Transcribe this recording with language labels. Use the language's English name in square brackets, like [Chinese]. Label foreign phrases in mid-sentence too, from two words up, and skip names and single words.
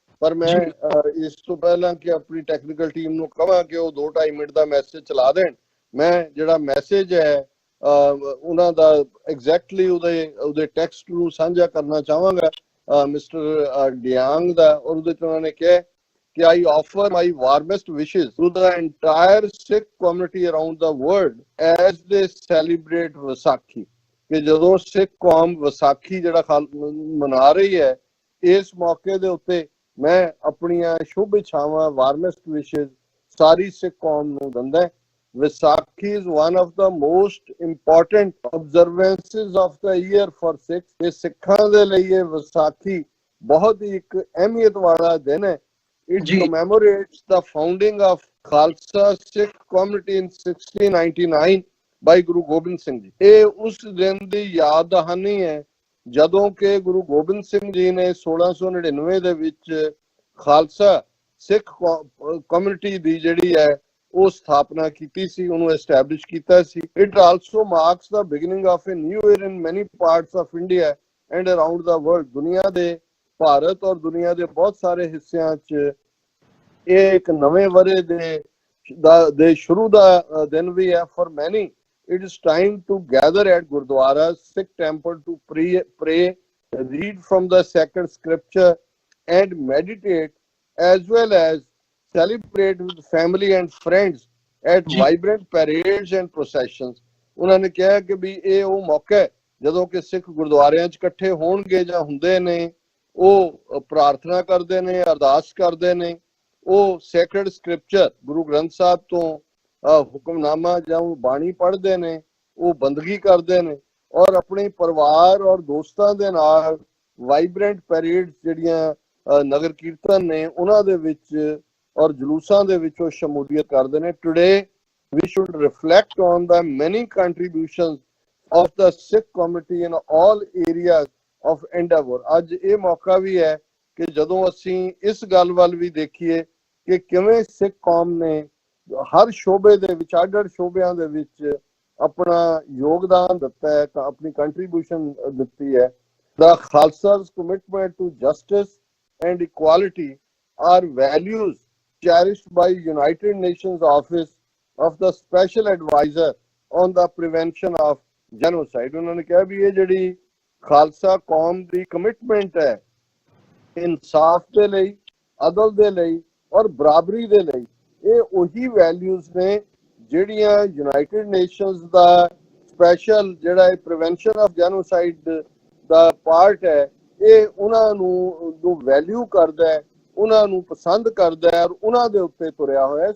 [Punjabi] ਪਰ ਮੈਂ ਇਸ ਤੋਂ ਪਹਿਲਾਂ ਕਿ ਆਪਣੀ ਟੈਕਨੀਕਲ ਟੀਮ ਨੂੰ ਕਹਾਂ ਕਿ ਉਹ 2-2.5 ਮਿੰਟ ਦਾ ਮੈਸੇਜ ਚਲਾ ਦੇਣ, ਮੈਂ ਜਿਹੜਾ ਮੈਸੇਜ ਹੈ ਉਹਨਾਂ ਦਾ ਐਗਜ਼ੈਕਟਲੀ ਉਹਦੇ ਟੈਕਸਟ ਨੂੰ ਸਾਂਝਾ ਕਰਨਾ ਚਾਹਾਂਗਾ ਮਿਸਟਰ ਡਿਆਂਗ ਦਾ। ਔਰ ਉਹਦੇ ਚ ਉਹਨਾਂ ਨੇ ਕਿਹਾ ਕਿ [English] I offer my warmest wishes to the entire Sikh community around the world as they celebrate ਵਿਸਾਖੀ। [Punjabi] ਕਿ ਜਦੋਂ ਸਿੱਖ ਕੌਮ ਵਿਸਾਖੀ ਜਿਹੜਾ ਮਨਾ ਰਹੀ ਹੈ, ਇਸ ਮੌਕੇ ਦੇ ਉੱਤੇ ਮੈਂ ਆਪਣੀਆਂ ਸ਼ੁਭ ਇੱਛਾਵਾਂ [English] warmest wishes [Punjabi] ਸਾਰੀ ਸਿੱਖ ਕੌਮ ਨੂੰ ਦਿੰਦਾ। [English] ਵਿਸਾਖੀ is one of the most important observances of the year for Sikhs। [Punjabi] ਇਹ ਸਿੱਖਾਂ ਦੇ ਲਈ ਇਹ ਵਿਸਾਖੀ ਬਹੁਤ ਹੀ ਇੱਕ ਅਹਿਮੀਅਤ ਵਾਲਾ ਦਿਨ ਹੈ। [English] It commemorates the founding of Khalsa Sikh community in 1699 by Guru Gobind Singh ਜੀ। [Punjabi] ਇਹ ਉਸ ਦਿਨ ਦੀ ਯਾਦ ਦਹਾਨੀ ਹੈ ਜਦੋਂ ਕਿ ਗੁਰੂ ਗੋਬਿੰਦ ਸਿੰਘ ਜੀ ਨੇ 1699 ਦੇ ਵਿੱਚ ਖਾਲਸਾ ਸਿੱਖ ਕਮਿਊਨਿਟੀ ਦੀ ਜਿਹੜੀ ਹੈ ਉਹ ਸਥਾਪਨਾ ਕੀਤੀ ਸੀ, ਉਹਨੂੰ ਐਸਟੈਬਲਿਸ਼ ਕੀਤਾ ਸੀ। [English] It also marks the beginning of a new era in many parts of India and around the world। [Punjabi] ਦੁਨੀਆ ਦੇ ਭਾਰਤ ਔਰ ਦੁਨੀਆ ਦੇ ਬਹੁਤ ਸਾਰੇ ਹਿੱਸਿਆਂ 'ਚ ਇਹ ਇੱਕ ਨਵੇਂ ਵਰੇ ਦੇ ਸ਼ੁਰੂ ਦਾ ਦਿਨ ਵੀ ਹੈ। [English] For many it is time to gather at Gurdwara Sikh temple to pray read from the sacred scripture and meditate, as well as celebrate with family and friends at [Punjabi] ਜੀ [English] vibrant parades and processions. [Punjabi] ਉਹਨਾਂ ਨੇ ਕਿਹਾ ਕਿ ਵੀ ਇਹ ਉਹ ਮੌਕਾ ਹੈ ਜਦੋਂ ਕਿ ਸਿੱਖ ਗੁਰਦੁਆਰਿਆਂ 'ਚ ਇਕੱਠੇ ਹੋਣਗੇ ਜਾਂ ਹੁੰਦੇ ਨੇ, ਉਹ ਪ੍ਰਾਰਥਨਾ ਕਰਦੇ ਨੇ, ਅਰਦਾਸ ਕਰਦੇ ਨੇ, ਉਹ [English] sacred scripture [Punjabi] ਗੁਰੂ ਗ੍ਰੰਥ ਸਾਹਿਬ ਤੋਂ ਹੁਕਮਨਾਮਾ ਜਾਂ ਬਾਣੀ ਪੜ੍ਹਦੇ ਨੇ, ਉਹ ਬੰਦਗੀ ਕਰਦੇ ਨੇ, ਔਰ ਆਪਣੇ ਪਰਿਵਾਰ ਔਰ ਦੋਸਤਾਂ ਦੇ ਨਾਲ [English] vibrant parades [Punjabi] ਜਿਹੜੀਆਂ ਨਗਰ ਕੀਰਤਨ ਨੇ ਉਹਨਾਂ ਦੇ ਵਿੱਚ ਔਰ ਜਲੂਸਾਂ ਦੇ ਵਿੱਚ ਉਹ ਸ਼ਮੂਲੀਅਤ ਕਰਦੇ ਨੇ। [English] ਟੁਡੇ we should reflect on the many contributions of the Sikh community in all areas of endeavor। [Punjabi] ਅੱਜ ਇਹ ਮੌਕਾ ਵੀ ਹੈ ਕਿ ਜਦੋਂ ਅਸੀਂ ਇਸ ਗੱਲ ਵੱਲ ਵੀ ਦੇਖੀਏ ਕਿ ਕਿਵੇਂ ਸਿੱਖ ਕੌਮ ਨੇ ਹਰ ਸ਼ੋਬੇ ਦੇ ਵਿੱਚ, ਅੱਡ-ਅੱਡ ਸ਼ੋਬਿਆਂ ਦੇ ਵਿੱਚ ਆਪਣਾ ਯੋਗਦਾਨ ਦਿੱਤਾ ਹੈ, ਆਪਣੀ ਕੰਟਰੀਬਿਊਸ਼ਨ ਦਿੱਤੀ ਹੈ। [English] The Khalsa's commitment to justice and equality are values cherished by United Nations Office of the Special Advisor on the Prevention of Genocide। [Punjabi] ਉਹਨਾਂ ਨੇ ਕਿਹਾ ਵੀ ਇਹ ਜਿਹੜੀ ਖਾਲਸਾ ਕੌਮ ਦੀ ਕਮਿਟਮੈਂਟ ਹੈ ਇਨਸਾਫ ਦੇ ਲਈ, ਅਦਲ ਦੇ ਲਈ ਔਰ ਬਰਾਬਰੀ ਦੇ ਲਈ, ਇਹ ਉਹੀ ਵੈਲਿਊਜ਼ ਨੇ ਜਿਹੜੀਆਂ ਯੂਨਾਈਟਿਡ ਨੇਸ਼ਨਸ ਦਾ ਸਪੈਸ਼ਲ ਜਿਹੜਾ [English] prevention of genocide [Punjabi] ਦਾ ਪਾਰਟ ਹੈ, ਇਹ ਉਹਨਾਂ ਨੂੰ ਵੈਲਿਊ ਕਰਦਾ ਹੈ, ਉਹਨਾਂ ਨੂੰ ਪਸੰਦ ਕਰਦਾ ਹੈ ਔਰ ਉਹਨਾਂ ਦੇ ਉੱਤੇ ਤੁਰਿਆ ਹੋਇਆ।